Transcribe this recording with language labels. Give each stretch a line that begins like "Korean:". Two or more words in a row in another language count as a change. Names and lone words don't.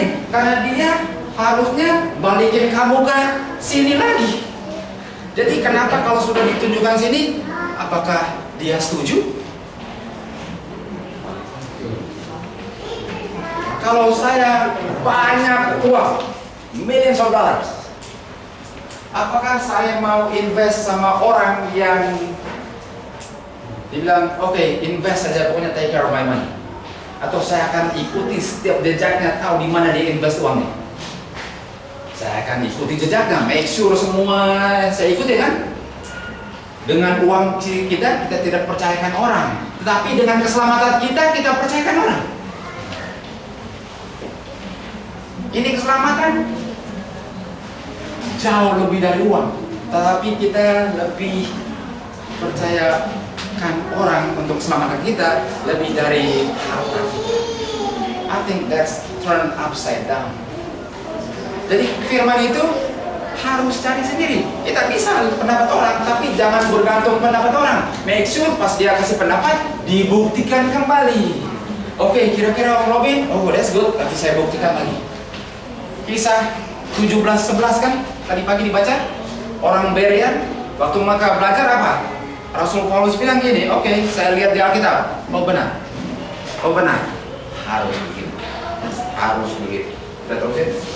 Indonesian: Karena dia harusnya balikin kamu ke sini lagi. Jadi kenapa kalau sudah ditunjukkan sini, apakah dia setuju? Kalau saya banyak uang,
English: millions of dollars,
Indonesian: apakah saya mau invest sama orang yang dibilang, oke, invest saja, pokoknya
English: take care of my money?
Indonesian: Atau saya akan ikuti setiap jejaknya, tahu di mana dia invest uangnya? Saya akan ikuti jejaknya,
English: make sure
Indonesian: semua saya ikuti kan? Dengan uang kita tidak percayakan orang, tetapi dengan keselamatan kita percayakan orang. Ini keselamatan jauh lebih dari uang, tetapi kita lebih percayakan orang untuk keselamatan kita lebih dari harta kita.
English: I think that's turned upside down.
Indonesian: Jadi firman itu harus cari sendiri. Kita bisa pendapat orang, tapi jangan bergantung pendapat orang.
English: Make sure
Indonesian: pas dia kasih pendapat, dibuktikan kembali. Oke, kira-kira Om Robin,
English: oh that's good,
Indonesian: tapi saya buktikan lagi. Kisah 17:11 kan tadi pagi dibaca. Orang Berean waktu mereka belajar apa? Rasul Paulus bilang gini, oke, saya lihat di Alkitab, oh benar, harus begitu, Kita terusin.